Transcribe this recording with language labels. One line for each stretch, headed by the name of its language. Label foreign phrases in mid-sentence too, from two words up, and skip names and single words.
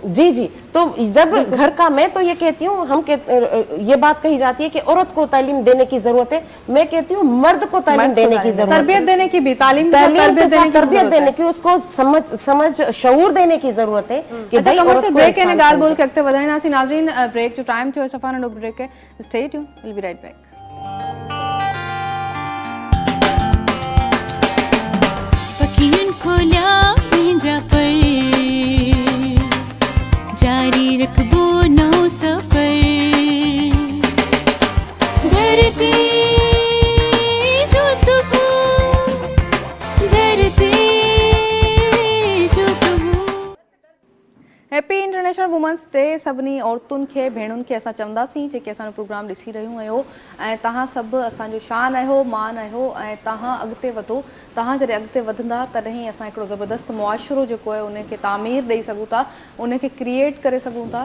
Urdu: جی جی، تو جب گھر کا، میں تو یہ کہتی ہوں، یہ بات کہی جاتی ہے کہ عورت کو تعلیم دینے کی ضرورت ہے، میں کہتی ہوں مرد کو تعلیم دینے کی ضرورت ہے, تربیت دینے کی بھی، تعلیم تربیت دینے کی، اس کو سمجھ شعور دینے کی ضرورت ہے کہ بھائی عورت کو
Sindhi: ब्रेक ने गाल बोल के अॻिते वधाईंदासीं। नाज़रीन, ब्रेक जो टाइम थियो सफ़ा नंढो ब्रेक है,
English: stay tuned, will be right back.
Sindhi: पखियुनि खोलिया पंहिंजा पर, जारी रखबो नओं सफ़र, धरती जो सुबुह, धरती जो सुबुह।
English: happy international women's day
Sindhi: सभिनी औरतुनि खे, भेणुनि खे असां चवंदासीं जेके असांजो प्रोग्राम ॾिसी रहियूं आहियो, ऐं तव्हां सभु असांजो शान आहियो, मान आहियो, ऐं तव्हां अॻिते वधो। तव्हां जॾहिं अॻिते वधंदा तॾहिं असां हिकिड़ो ज़बरदस्त मुआशिरो जेको आहे उनखे तामीर ॾेई सघूं था, उनखे क्रिएट करे सघूं था।